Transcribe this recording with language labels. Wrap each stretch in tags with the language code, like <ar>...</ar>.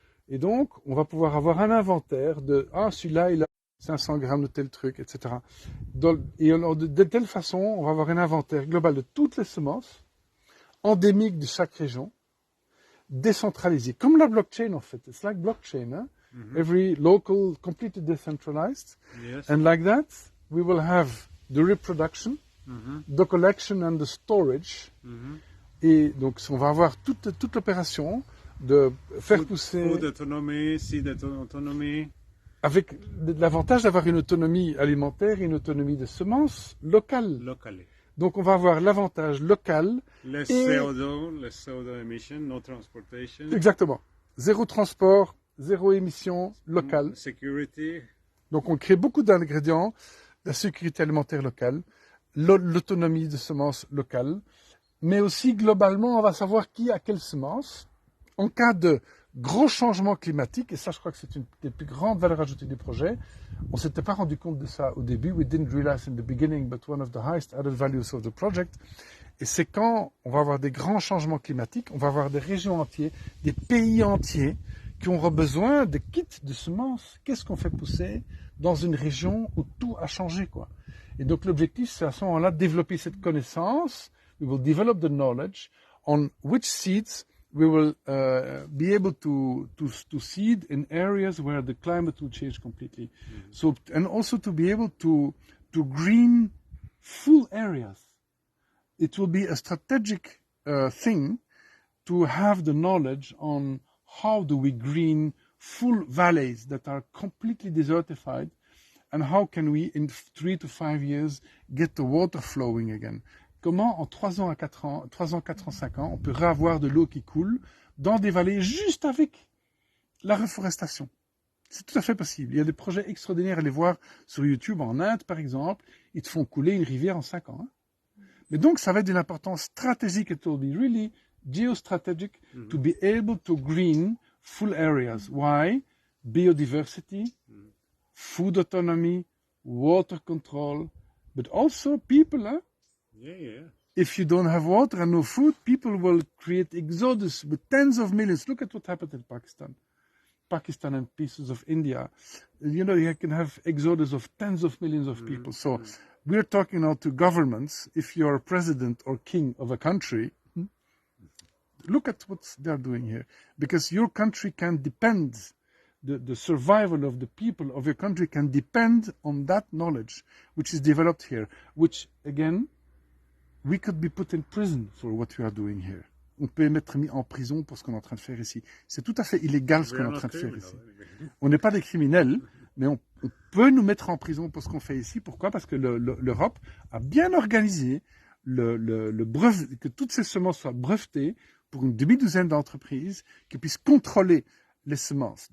<fr>Et donc, on va pouvoir avoir un inventaire de celui-là, il a 500 grammes de tel truc, etc. Et alors, de telle façon, on va avoir un inventaire global de toutes les semences, endémiques de chaque région, décentralisé, comme la blockchain en fait.</fr> <en>It's like blockchain, hein? Every local, completely decentralized. Yes. And like that, we will have the reproduction, the collection and the storage.</en> <fr>Et donc, on va avoir toute l'opération de faire pousser...</fr> <en>Food autonomy, seed autonomy.</en> <fr>Avec l'avantage d'avoir une autonomie alimentaire et une autonomie de semences locale.</fr> <en>Locally.</en> <fr>Donc, on va avoir l'avantage local.</fr> <en>Less CO2 emission, no transportation.</en> <fr>Exactement. Zéro transport, zéro émission locale.</fr> <en>Security.</en> <fr>Donc, on crée beaucoup d'ingrédients, la sécurité alimentaire locale, l'autonomie de semences locales, mais aussi, globalement, on va savoir qui a quelle semence. En cas de gros changements climatiques, et ça, je crois que c'est une des plus grandes valeurs ajoutées du projet. On ne s'était pas rendu compte de ça au début.</fr> <en>We didn't realize in the beginning, but one of the highest added values of the project.</en> <fr>Et c'est quand on va avoir des grands changements climatiques, on va avoir des régions entières, des pays entiers qui auront besoin de kits de semences. Qu'est-ce qu'on fait pousser dans une région où tout a changé, quoi. Et donc, l'objectif, c'est à ce moment-là de développer cette connaissance.</fr> <en>We will develop the knowledge on which seeds we will be able to seed in areas where the climate will change completely. So, and also to be able to green full areas. It will be a strategic thing to have the knowledge on how do we green full valleys that are completely desertified, and how can we, in 3 to 5 years, get the water flowing again.</en> <fr>Comment, en 3 ans, 4 ans, 5 ans, on peut réavoir de l'eau qui coule dans des vallées juste avec la reforestation. C'est tout à fait possible. Il y a des projets extraordinaires à aller voir sur YouTube en Inde, par exemple. Ils te font couler une rivière en 5 ans. Hein. Mais donc, ça va être d'une importance stratégique.</fr> <en>It will be really geostrategic to be able to green full areas. Why? Biodiversity, food autonomy, water control, but also people. Huh? Yeah. If you don't have water and no food, people will create exodus with tens of millions. Look at what happened in Pakistan and pieces of India. You know, you can have exodus of tens of millions of people. So we're talking now to governments. If you're a president or king of a country, look at what they're doing here. Because your country can depend, the survival of the people of your country can depend on that knowledge which is developed here, which, again, we could be put in prison for what we are doing here.</en> <fr>On peut être mis en prison pour ce qu'on est en train de faire ici. C'est tout à fait illégal ce qu'on est en train de faire ici. On n'est pas des criminels, mais on peut nous mettre en prison pour ce qu'on fait ici. Pourquoi? Parce que l'Europe a bien organisé le brevet, que toutes ces semences soient brevetées pour une demi-douzaine d'entreprises qui puissent contrôler les semences.</fr>